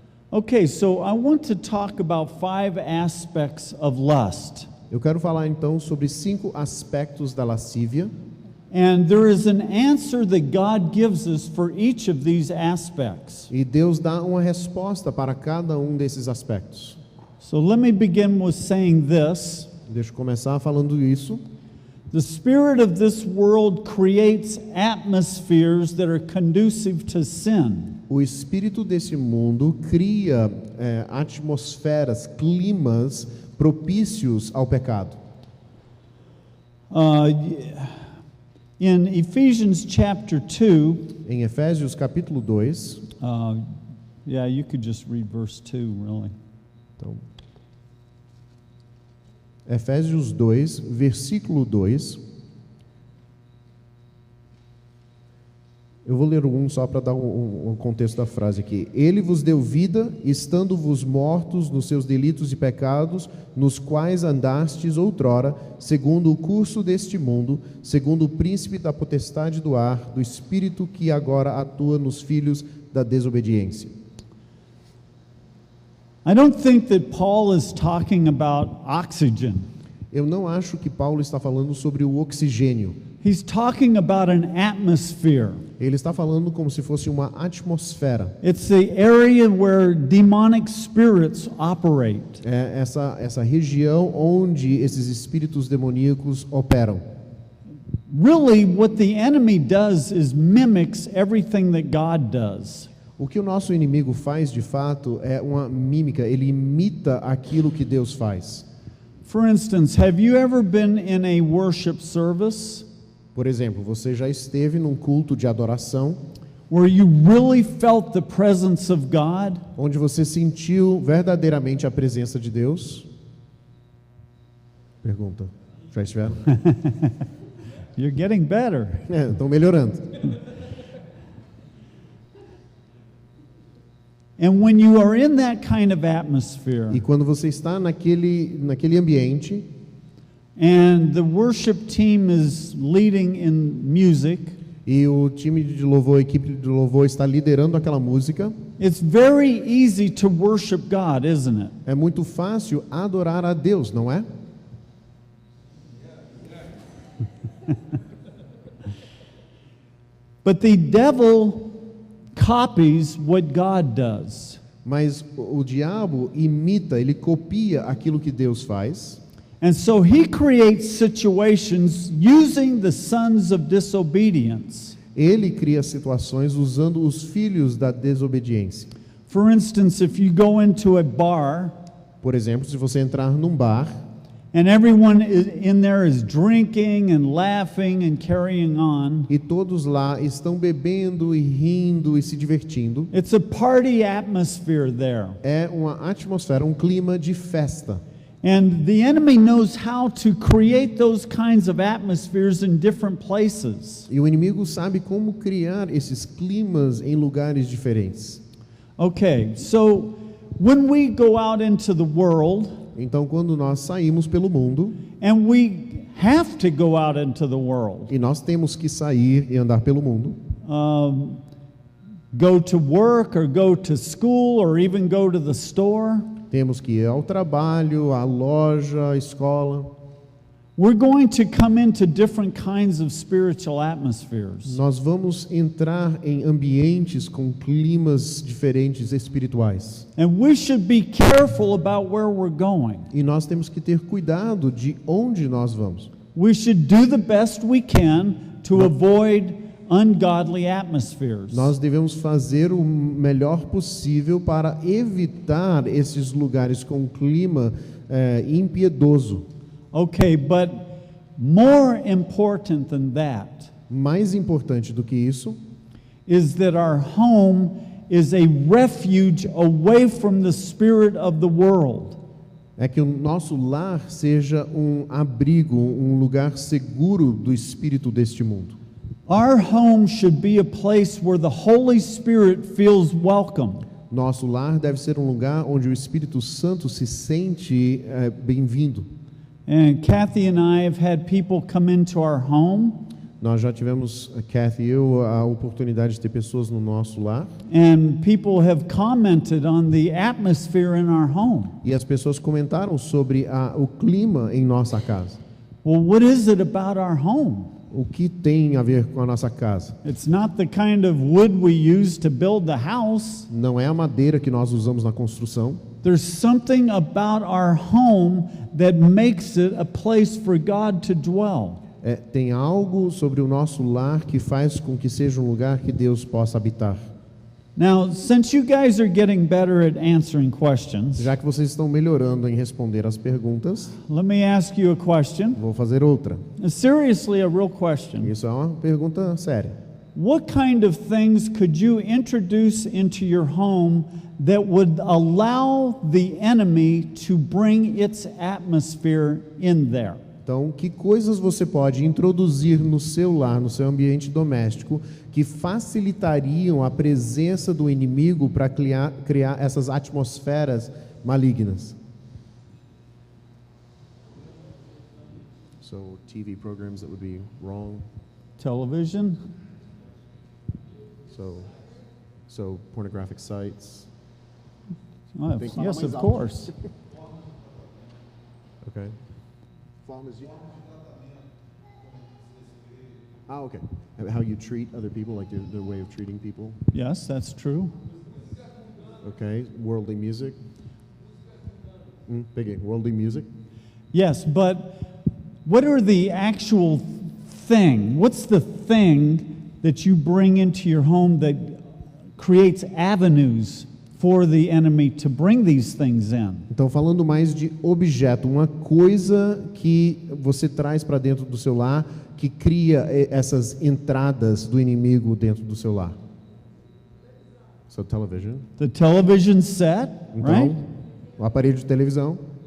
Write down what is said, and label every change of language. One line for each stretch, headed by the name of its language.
English: Okay, so I want to talk about 5 aspects of lust.
Portuguese: Eu quero falar então sobre 5 aspectos da lascívia,
English: And there is an answer that God gives us for each of these aspects.
Portuguese: e Deus dá uma resposta para cada um desses aspectos.
English: So let me begin with saying this.
Portuguese: Deixa eu começar falando isso.
English: The spirit of this world creates atmospheres that are conducive to sin.
Portuguese: O espírito desse mundo cria atmosferas, climas propícios ao pecado.
English: In Ephesians chapter 2,
Portuguese: Em Efésios capítulo 2,
English: yeah, you could just read verse 2, really.
Portuguese: então, Efésios 2, versículo 2. Eu vou ler um só para dar um contexto da frase aqui. Ele vos deu vida, estando-vos mortos nos seus delitos e pecados, nos quais andastes outrora, segundo o curso deste mundo, segundo o príncipe da potestade do ar, do espírito que agora atua nos filhos da desobediência.
English: I don't think that Paul is talking about oxygen.
Portuguese: Eu não acho que Paulo está falando sobre o oxigênio.
English: He's talking about an atmosphere.
Portuguese: Ele está falando como se fosse uma atmosfera.
English: It's the area where demonic spirits operate.
Portuguese: É essa região onde esses espíritos demoníacos operam.
English: Really, what the enemy does is mimics everything that God does.
Portuguese: O que o nosso inimigo faz, de fato, é uma mímica. Ele imita aquilo que Deus faz.
English: For instance, have you ever been in a worship service
Portuguese: Por exemplo, você já esteve num culto de adoração
English: where you really felt the presence of God?
Portuguese: onde você sentiu verdadeiramente a presença de Deus? Pergunta. Já estiveram?
English: You're getting better.
Portuguese: Estão melhorando.
English: And when you are in that kind of atmosphere,
Portuguese: E quando você está naquele ambiente
English: and the worship team is leading in music,
Portuguese: e o time de louvor, a equipe de louvor está liderando aquela música,
English: it's very easy to worship God, isn't it?
Portuguese: é muito fácil adorar a Deus, não é?
English: But the devil copies what God does.
Portuguese: Mas o diabo imita, ele copia aquilo que Deus faz.
English: And so he creates situations using the sons of disobedience.
Portuguese: Ele cria situações usando os filhos da desobediência.
English: For instance, if you go into a bar
Portuguese: Por exemplo, se você entrar num bar
English: and everyone in there is drinking and laughing and carrying on,
Portuguese: e todos lá estão bebendo e rindo e se divertindo,
English: it's a party atmosphere there.
Portuguese: é uma atmosfera, um clima de festa.
English: And the enemy knows how to create those kinds of atmospheres in different places.
Portuguese: E o inimigo sabe como criar esses climas em lugares diferentes.
English: Okay, so when we go out into the world
Portuguese: Então, quando nós saímos pelo mundo
English: and we have to go out into the world,
Portuguese: E nós temos que sair e andar pelo mundo,
English: go to work or go to school or even go to the store.
Portuguese: temos que ir ao trabalho, à loja, à escola.
English: We're going to come into different kinds of spiritual atmospheres.
Portuguese: Nós vamos entrar em ambientes com climas diferentes espirituais.
English: And we should be careful about where we're going.
Portuguese: E nós temos que ter cuidado de onde nós vamos.
English: We should do the best we can to avoid ungodly atmospheres.
Portuguese: Nós devemos fazer o melhor possível para evitar esses lugares com clima impiedoso.
English: Okay, but more important than that
Portuguese: Mais importante do que isso
English: is that our home is a refuge away from the spirit of the world.
Portuguese: é que o nosso lar seja um abrigo, um lugar seguro do espírito deste mundo.
English: Our home should be a place where the Holy Spirit feels welcome.
Portuguese: Nosso lar deve ser um lugar onde o Espírito Santo se sente bem-vindo.
English: And Kathy and I have had people come into our home,
Portuguese: Nós já tivemos, Kathy e eu, a oportunidade de ter pessoas no nosso lar,
English: and people have commented on the atmosphere in our home.
Portuguese: e as pessoas comentaram sobre o clima em nossa casa.
English: Well, what is it about our home?
Portuguese: O que tem a ver com a nossa casa?
English: It's not the kind of wood we use to build the house.
Portuguese: Não é a madeira que nós usamos na construção.
English: There's something about our home that makes it a place for God to dwell.
Portuguese: Tem algo sobre o nosso lar que faz com que seja um lugar que Deus possa habitar.
English: Now, since you guys are getting better at answering questions,
Portuguese: Já que vocês estão melhorando em responder as perguntas,
English: let me ask you a question.
Portuguese: vou fazer outra.
English: Seriously, a real question.
Portuguese: Isso é uma pergunta séria.
English: What kind of things could you introduce into your home that would allow the enemy to bring its atmosphere in there?
Portuguese: Então, que coisas você pode introduzir no seu lar, no seu ambiente doméstico, que facilitariam a presença do inimigo para criar essas atmosferas malignas?
English: So, TV programs that would be wrong. Television? So pornographic sites. Oh, Think- yes, of course.
Portuguese: Okay. Formas de...
English: okay. How you treat other people, like the way of treating people. Yes, that's true. Okay. Worldly music.
Portuguese: Peguei.
English: Worldly music. Yes, but what are the actual thing? What's the thing that you bring into your home that creates avenues for the enemy to bring these things in?
Portuguese: Então, falando mais de objeto, uma coisa que você traz para dentro do seu lar que cria essas entradas do inimigo dentro do seu lar.
English: So, television. The television set,
Portuguese: Então,
English: right?
Portuguese: o aparelho de televisão.